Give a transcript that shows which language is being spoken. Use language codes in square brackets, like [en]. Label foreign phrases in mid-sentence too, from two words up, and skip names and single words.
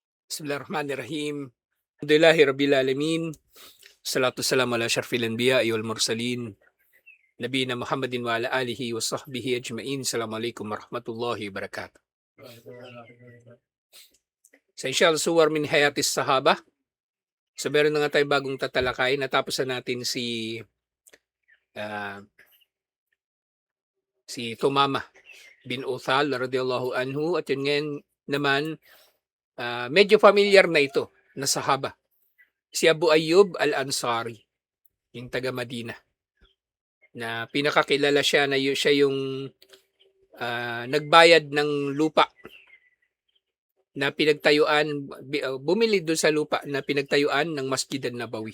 [ar] بسم الله الرحمن الرحيم. الحمد لله رب العالمين. الصلاة السلام على أشرف الأنبياء والمرسلين. نبينا محمد وعلى آله وصحبه أجمعين. السلام عليكم ورحمة الله وبركاته. سـ إن شاء الله صور من حياة الصحابة. [tl] So meron na nga tayo bagong tatalakay. Natapos na natin si Tumama bin Uthal [ar] رضي الله عنه, [tl] at yun ngayon naman medyo familiar na ito na sahaba. Si Abu Ayyub al-Ansari, yung taga Madina, na pinakakilala siya na siya yung nagbayad ng lupa na pinagtayuan, bumili doon sa lupa na pinagtayuan ng Masjid an-Nabawi.